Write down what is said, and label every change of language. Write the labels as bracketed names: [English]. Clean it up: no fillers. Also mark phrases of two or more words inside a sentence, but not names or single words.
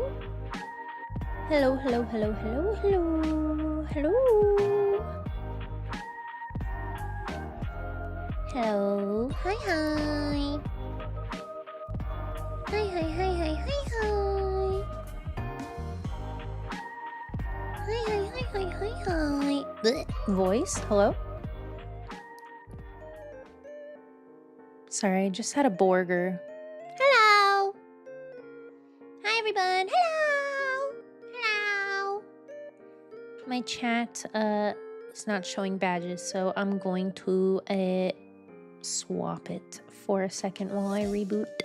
[English] Hello, hello, hello, hello, hello, hello. Hello. Hi, hi. Hi, hi, hi, hi, hi, hi. Hi, hi, hi, hi, hi, hi. Blech. Voice? Hello? Sorry, I just had a burger. Hello. Hi, everyone. Hello. Hello. My chat is not showing badges, so I'm going to swap it for a second while I reboot.